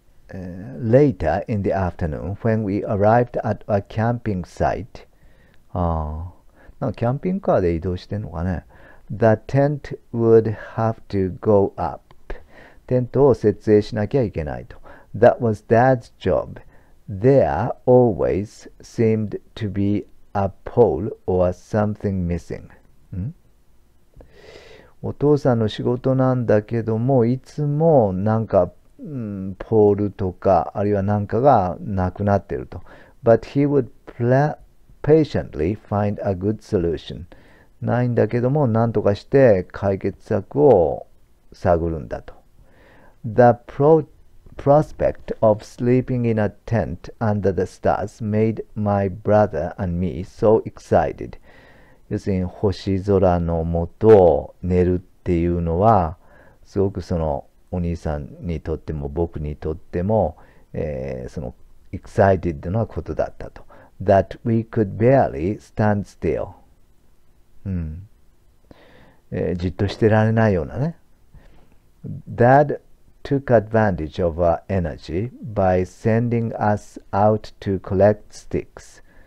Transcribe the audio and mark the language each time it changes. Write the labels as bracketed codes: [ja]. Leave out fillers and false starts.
[en] Later in the afternoon, when we arrived at a camping site, [ja] なんかキャンピングカーで移動してんのかね。 [en] The tent would have to go up. [ja] テントを設営しなきゃいけないと。 [en] That was Dad's job. There always seemed to be a pole or something missing. [ja] お父さんの仕事なんだけども、いつもなんか、ポールとか、あるいはなんかがなくなってると。 [en] But he would patiently find a good solution. [ja] ないんだけども、なんとかして解決策を探るんだと。 [en] The prospect of sleeping in a tent under the stars made my brother and me so excited. [ja] 要するに星空の下寝るっていうのはすごくそのお兄さんにとっても僕にとっても、その excited なことだったと。 [en] That we could barely stand still. [ja] じっとしてられないようなね。 [en] Dad took advantage of our energy by sending us out to collect sticks.